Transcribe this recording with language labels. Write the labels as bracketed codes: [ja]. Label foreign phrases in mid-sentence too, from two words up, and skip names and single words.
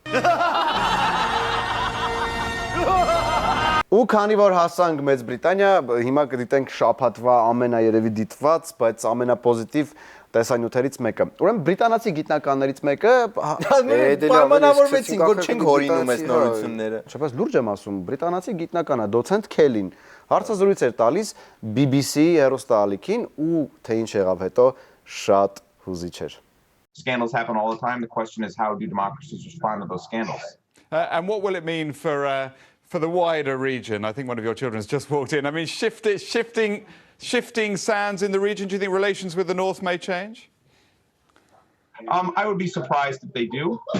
[hy] Ու քանի որ հասանք Մեծ Բրիտանիա, հիմա կդիտենք շաբաթվա ամենաերևի դիտված, բայց ամենապոզիտիվ տեսանյութերից մեկը։ Ուրեմն բրիտանացի գիտնականներից մեկը պայմանավորվեցին, որ չենք հորինում այս նորությունները։ Չէ, բայց լուրջ եմ ասում, բրիտանացի գիտնական է, դոցենտ Քելին Հարցազրույց էր տալիս BBC հեռուստաալիքին ու թե ինչ եղավ հետո շատ հուզիչ էր։ [en] Scandals happen all the time. The question is, how do democracies respond to those scandals? And what will it mean for the wider region? I think one of your children has just walked in. I mean, shifting sands in the region. Do you think relations with the North may change? I would be surprised if they do.